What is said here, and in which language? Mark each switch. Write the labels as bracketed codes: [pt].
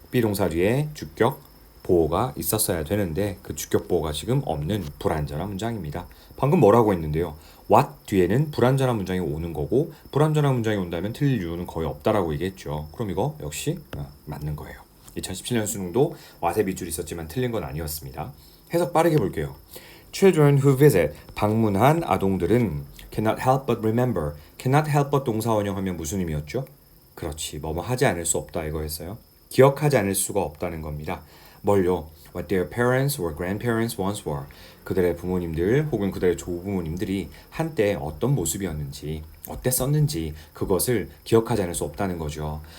[ko] 비동사 뒤에 주격 보호가 있었어야 되는데 그 주격 보호가 지금 없는 불완전한 문장입니다. 방금 뭐라고 했는데요? what 뒤에는 불완전한 문장이 오는 거고 불완전한 문장이 온다면 틀릴 이유는 거의 없다라고 얘기했죠. 그럼 이거 역시 맞는 거예요. 2017년 수능도 what의 밑줄이 있었지만 틀린 건 아니었습니다. 해석 빠르게 볼게요. [en] Children who visit, [ko] 방문한 아동들은 [en] cannot help but remember. [ko] cannot help but 동사 원형하면 무슨 의미였죠? 그렇지, 뭐뭐 하지 않을 수 없다 이거였어요. 기억하지 않을 수가 없다는 겁니다. 뭘요? [en] What their parents or grandparents once were. [ko] 그들의 부모님들 혹은 그들의 조부모님들이 한때 어떤 모습이었는지 어땠었는지 그것을 기억하지 않을 수 없다는 거죠.